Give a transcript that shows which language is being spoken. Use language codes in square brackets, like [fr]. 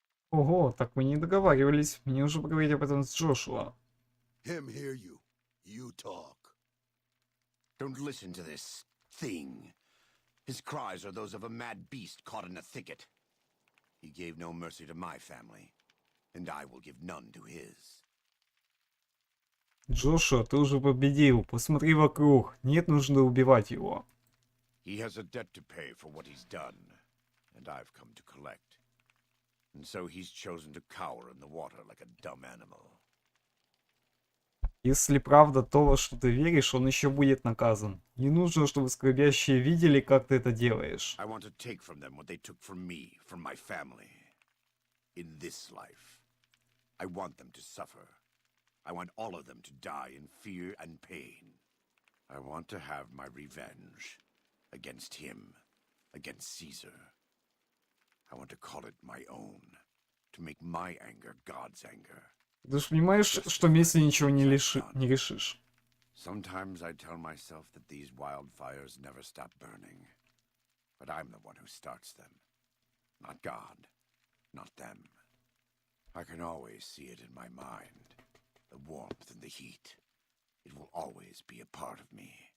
[ru] Ого, так мы не договаривались. Мне уже поговорить об этом с Джошуа. [en] Him hear you. You talk. Don't listen to this thing. His cries are those of a mad beast caught in a thicket. He gave no mercy to my family, and I will give none to his. [ru] Джошуа, ты уже победил. Посмотри вокруг. Нет нужды убивать его. [en] He has a debt to pay for what he's done, and I've come to collect. And so he's chosen to cower in the water like a dumb animal. [ru] Если правда то, во что ты веришь, он еще будет наказан. Не нужно, чтобы скорбящие видели, как ты это делаешь. [en] I want to take from them what they took from me, from my family. In this life. I want them to suffer. I want all of them to die in fear and pain. I want to have my revenge. Against him. Against Caesar. I want to call it my own. To make my anger God's anger. [ru] Ты же понимаешь, что вместе ничего не решишь. [en] Sometimes I tell myself that these wildfires never stop burning. But I'm the one who starts them. Not God. Not them. I can always see it in my mind. The warmth and the heat. It will always be a part of me.